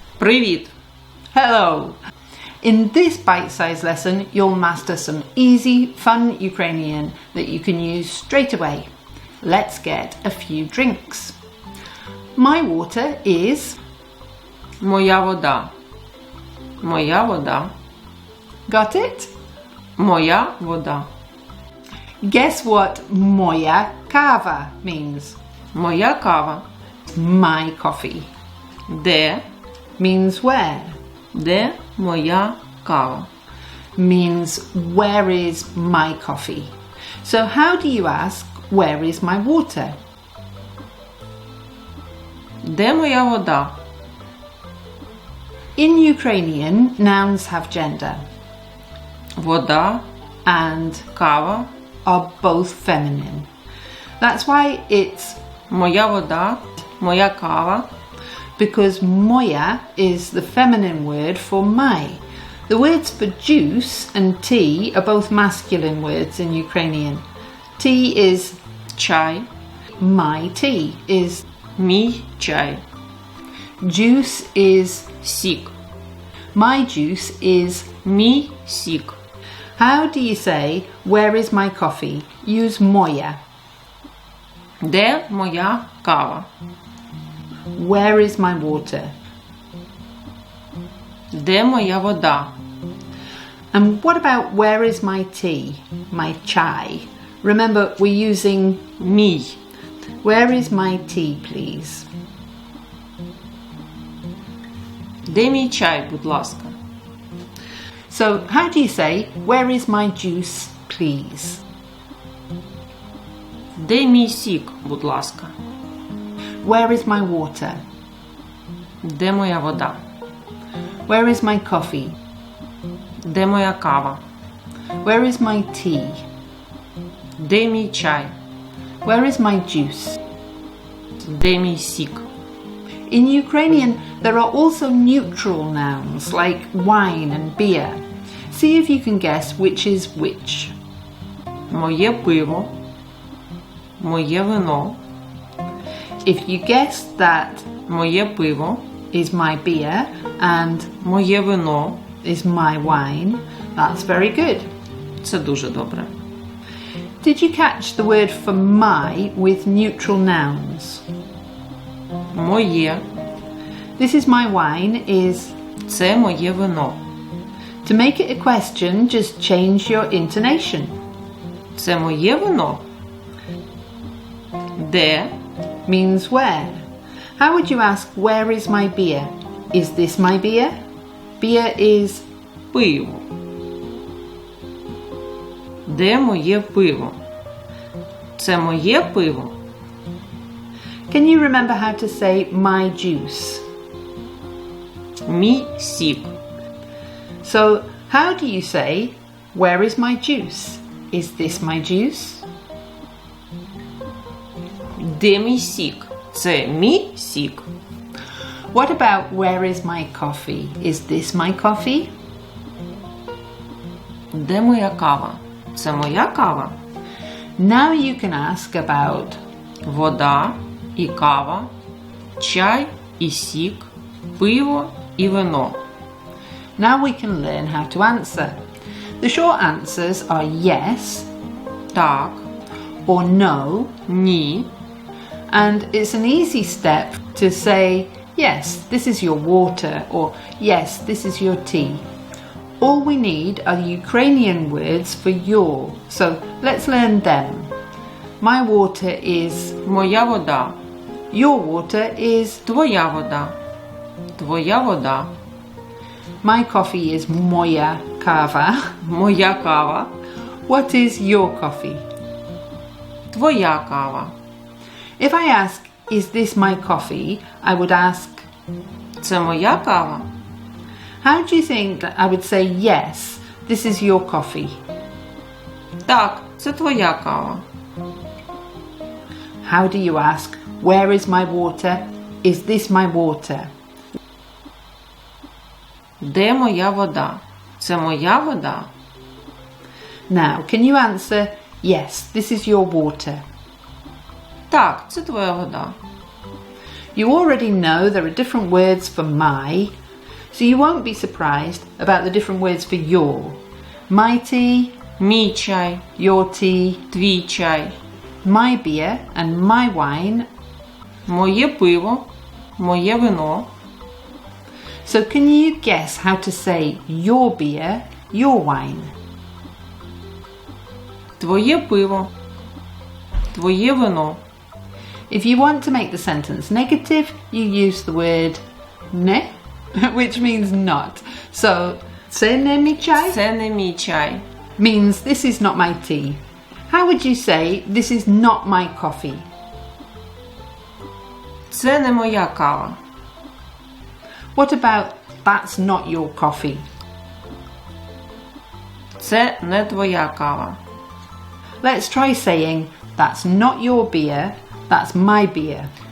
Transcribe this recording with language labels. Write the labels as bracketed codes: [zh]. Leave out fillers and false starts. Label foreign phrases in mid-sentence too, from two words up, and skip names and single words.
[uk] Привіт! [en] Hello! In this bite-sized lesson, you'll master some easy, fun Ukrainian that you can use straight away. Let's get a few drinks. My water is... [uk] Моя вода. Моя вода. [en] Got it? [uk] Моя вода. [en] Guess what [uk] моя кава [en] means? [uk] Моя кава. [en] My coffee. [uk] Де? [en] Means where? [uk] Де моя кава? [en] Means where is my coffee? So how do you ask where is my water? [uk] Де моя вода? [en] In Ukrainian, nouns have gender [uk] Вода, [en] and [uk] кава. [en] are both feminine. That's why it's [uk] Моя вода, моя кава. [en] because moya is the feminine word for my. The words for juice and tea are both masculine words in Ukrainian. Tea is [uk] Чай. [en] my tea is [uk] Мій чай. [en] juice is [uk] Сік. [en] my juice is. [uk] Мій сік. [en] How do you say where is my coffee? Use moya. [uk] Де моя кава? [en] Where is my water? [uk] Де моя вода? [en] And what about where is my tea? My chai. Remember, we're using [uk] Мій. [en] where is my tea, please? [uk] Де мій чай, будь ласка? [en] So, how do you say where is my juice, please? [uk] Де мій сік, будь ласка? [en] Where is my water? [uk] Де моя вода? [en] Where is my coffee? [uk] Де моя кава? [en] Where is my tea? [uk] Де мій чай? [en] Where is my juice? [uk] Де мій сік? [en] In Ukrainian, there are also neutral nouns like wine and beer. See if you can guess which is which. [uk] Моє пиво. Моє вино. [en] If you guess that [uk] Моє пиво. [en] is my beer and [uk] Моє вино. [en] is my wine, that's very good. [uk] Це дуже добре. [en] Did you catch the word for my with neutral nouns? [uk] Моє. [en] This is my wine is... [uk] Це моє вино. [en] To make it a question, just change your intonation. [uk] Це моє вино. Де? [en] Means where. How would you ask where is my beer? Is this my beer? Beer is... [uk] Пиво. Де моє пиво? Це моє пиво. [en] Can you remember how to say my juice? [uk] Мій сік. [en] So, how do you say where is my juice? Is this my juice? [uk] Де мій сік? Це мій сік. [en] What about where is my coffee? Is this my coffee? [uk] Де моя кава? Це моя кава. [en] Now you can ask about [uk] Вода і кава, чай і сік, пиво і вино. [en] Now we can learn how to answer. The short answers are yes [uk] Так, [en] or no, [uk] ні. [en] and it's an easy step to say, yes, this is your water, or yes, this is your tea. All we need are the Ukrainian words for your, so let's learn them. My water is, [uk] Моя вода. [en] your water is, [uk] Твоя вода. Твоя вода. [en] my coffee is [uk] моя кава. Моя кава. [en] What is your coffee? [uk] Твоя кава. [en] If I ask, is this my coffee? I would ask, [uk] Це моя кава. [en] how do you think that I would say, yes, this is your coffee? [uk] Так, це твоя кава. [en] How do you ask, where is my water? Is this my water? [uk] Де моя вода? Це моя вода. [en] Now, can you answer, yes, this is your water? [uk] Так, це твоя вода. [en] You already know there are different words for my, So you won't be surprised about the different words for your. My tea, [uk] Мій чай, [en] your tea, [uk] твій чай. [en] my beer and my wine. [uk] Моє пиво, моє вино. [en] So can you guess how to say your beer, your wine? [uk] Твоє пиво, твоє вино. [en] If you want to make the sentence negative, you use the word ne, which means not. So, [uk] це не мій чай Це не мій чай. [en] means this is not my tea. How would you say this is not my coffee? Це не моя кава. What about that's not your coffee? Це не твоя кава. Let's try saying that's not your beer, that's my beer.